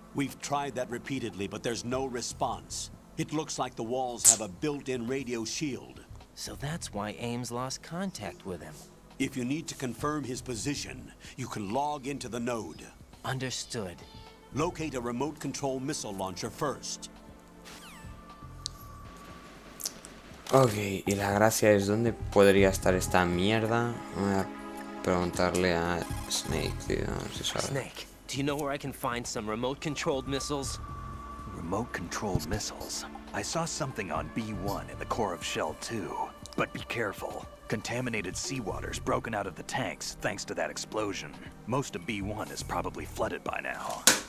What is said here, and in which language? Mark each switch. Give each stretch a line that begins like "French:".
English: We've tried that repeatedly, but there's no response. It looks like the walls have a built-in radio shield. So that's why Ames lost contact with him. If you need to confirm his position, you can log into the node. Understood. Locate a remote control missile launcher first.
Spanish: Ok, y la gracia es dónde podría estar esta mierda. Voy a preguntarle a Snake, tío, a ver si sabe.
English: Snake, do you know where I can find some remote-controlled missiles? Remote-controlled missiles. I saw something on B1 in the core of Shell 2. But be careful. Contaminated seawater's broken out of the tanks thanks to that explosion. Most of B1 is probably flooded by now.